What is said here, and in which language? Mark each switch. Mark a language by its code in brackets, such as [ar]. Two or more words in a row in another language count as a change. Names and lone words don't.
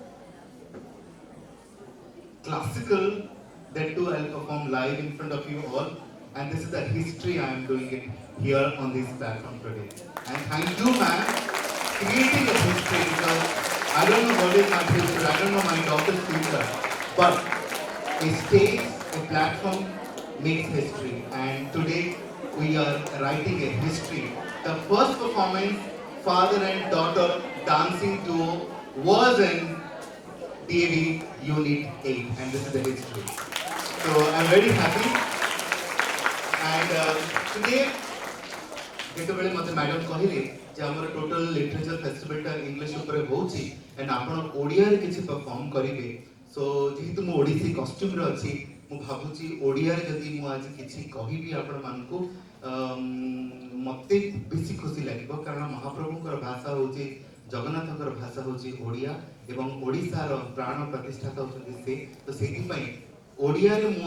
[en] classical that too I'll perform live in front of you all and this is the history I am doing it here on this platform today and thank you ma'am creating a history because I don't know what is my future, I don't know my daughter's future but a stage, a platform makes history and today we are writing a history. The first performance father and daughter dancing duo was in DAV Unit 8 and this is the history. So I'm very happy and today [or] ଯେତେବେଳେ ମୋତେ ମ୍ୟାଡମ୍ କହିଲେ ଯେ ଆମର ଟୋଟାଲ ଲିଟରେଚର ଫେଷ୍ଟିଭାଲଟା ଇଂଲିଶ ଉପରେ ହେଉଛି ଆଣ୍ଡ ଆପଣ ଓଡ଼ିଆରେ କିଛି ପରଫର୍ମ କରିବେ ସୋ ଯେହେତୁ ମୁଁ ଓଡ଼ିଶୀ କଷ୍ଟ୍ୟୁମରେ ଅଛି ମୁଁ ଭାବୁଛି ଓଡ଼ିଆରେ ଯଦି ମୁଁ ଆଜି କିଛି କହିବି ଆପଣମାନଙ୍କୁ ମୋତେ ବେଶୀ ଖୁସି ଲାଗିବ କାରଣ ମହାପ୍ରଭୁଙ୍କର ଭାଷା ହେଉଛି ଜଗନ୍ନାଥଙ୍କର ଭାଷା ହେଉଛି ଓଡ଼ିଆ ଏବଂ ଓଡ଼ିଶାର ପ୍ରାଣ ପ୍ରତିଷ୍ଠାତା ହେଉଛନ୍ତି ସେ ତ ସେଇଥିପାଇଁ ଓଡ଼ିଆରେ ମୁଁ